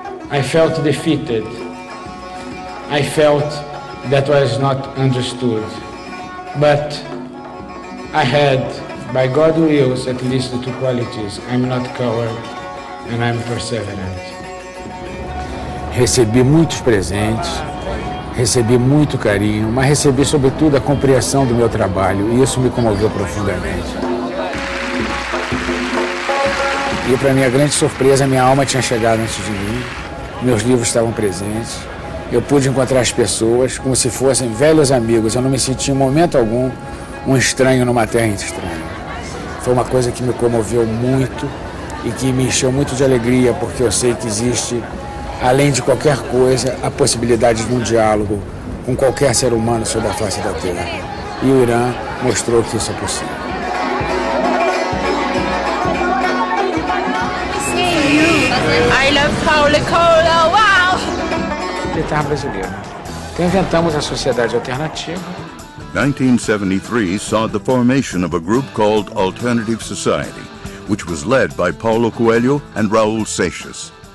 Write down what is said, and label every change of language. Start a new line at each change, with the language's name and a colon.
English: I felt defeated. I felt that I was not understood. But I had, by God's wills, at least the two qualities. I'm not coward and I'm perseverant.
Portuguese: Recebi muitos presentes, recebi muito carinho, mas recebi sobretudo a compreensão do meu trabalho e isso me comoveu profundamente. E para minha grande surpresa, minha alma tinha chegado antes de mim, meus livros estavam presentes, eu pude encontrar as pessoas como se fossem velhos amigos, eu não me senti em momento algum um estranho numa terra estranha. Foi uma coisa que me comoveu muito e que me encheu muito de alegria, porque eu sei que existe, além de qualquer coisa, a possibilidade de um diálogo com qualquer ser humano sobre a face da Terra. E o Irã mostrou que isso é possível.
English: I love Paulo Coelho, wow!
Portuguese: Guitarra brasileira. Então inventamos a Sociedade Alternativa.
English: 1973 saw the formation of a group called Alternative Society, which was led by Paulo Coelho and Raul Seixas.